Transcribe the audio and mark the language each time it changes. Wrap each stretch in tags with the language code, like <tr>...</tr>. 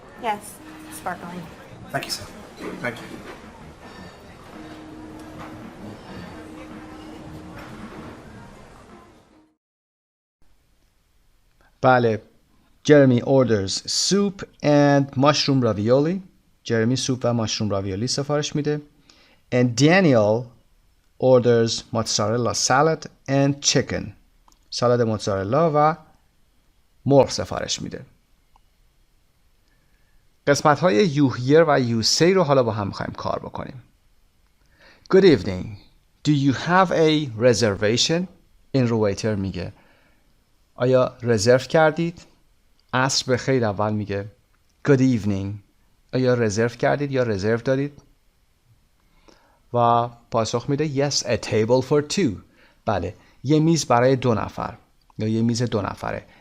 <en>Yes, sparkling. Thank you, sir. Thank you.</en> <fa>بله.</fa> <en>Jeremy orders soup and mushroom ravioli.</en> <fa>جرمی سوپ و ماشروم راویولی سفارش میده.</fa> <en>And Daniel orders mozzarella salad and chicken.</en> <fa>سالاد موتزارلا و مرغ سفارش میده. قسمت های you hear و you say رو حالا با هم میخوایم کار بکنیم.</fa> <en>Good evening. Do you have a reservation?</en> <fa>این رو ویتر میگه. آیا رزرو کردید؟ عصر بخیر اول میگه.</fa> <en>Good evening.</en> <fa>آیا رزرو کردید یا رزرو دارید؟ و پاسخ میده</fa> <en>yes a table for two.</en> <fa>بله یه میز برای 2 نفر یا یه میز 2 نفره.</fa>